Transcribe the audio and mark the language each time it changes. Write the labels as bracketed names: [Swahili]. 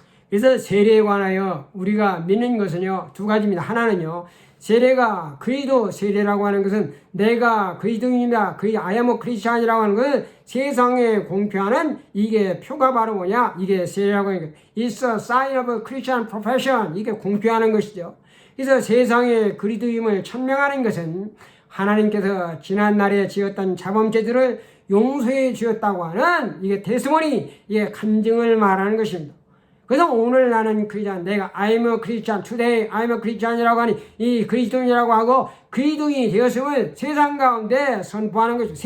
[Korean] 그래서 세례에 관하여 우리가 믿는 것은요, 두 가지입니다. 하나는요, 세례가 그리스도 세례라고 하는 것은 내가 그리스도인이다, [English] I am a Christian [Korean] 이라고 하는 것은 세상에 공표하는 이게 표가 바로 뭐냐, 이게 세례라고 하는 거예요. [English] It's a sign of a Christian profession. [Korean] 이게 공표하는 것이죠. 그래서 세상에 그리스도임을 천명하는 것은 하나님께서 지난날에 지었던 자범죄들을 용서해 주었다고 하는 이게 테스모니, 이게 간증을 말하는 것입니다. 그래서 오늘 나는 크리스찬, 내가 [English] I'm a Christian, today I'm a Christian [Korean] 이라고 하니 이 그리스도인이라고 하고 그리스도인이 되었음을 세상 가운데 선포하는 것입니다.